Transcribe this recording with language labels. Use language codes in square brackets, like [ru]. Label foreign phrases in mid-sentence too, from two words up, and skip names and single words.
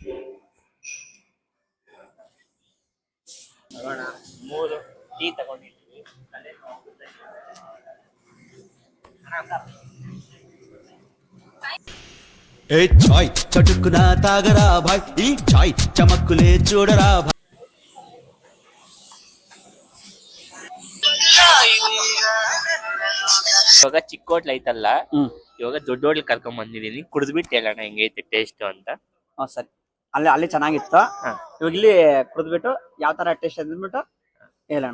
[kn] 3 ಟೀ ತಗೊಂಡಿದ್ದೀವಿ. [te] ఏ చాయ్ చటుక్కున తాగరా భాయ్ ఈ చాయ్ చమక్కులే చూడరా భాయ్. [kn] ಇವಾಗ ಚಿಕ್ಕ ಹೋಟ್ಲ್ ಐತಲ್ಲ, ಇವಾಗ ದೊಡ್ಡ ಹೋಟ್ಲ್ ಕರ್ಕೊಂಡ್ ಬಂದಿದೀನಿ, ಕುಡಿದ್ಬಿಟ್ಟು ಹೇಳೋಣ ಹೆಂಗೈತೆ ಟೇಸ್ಟ್ ಅಂತ. ಸರಿ, ಅಲ್ಲಿ ಚೆನ್ನಾಗಿತ್ತು. ಇವಾಗ ಇಲ್ಲಿ ಕುಡಿದ್ಬಿಟ್ಟು ಯಾವ ತರ ಟೇಸ್ಟ್ ಅಂದ್ಬಿಟ್ಟು ಹೇಳೋಣ.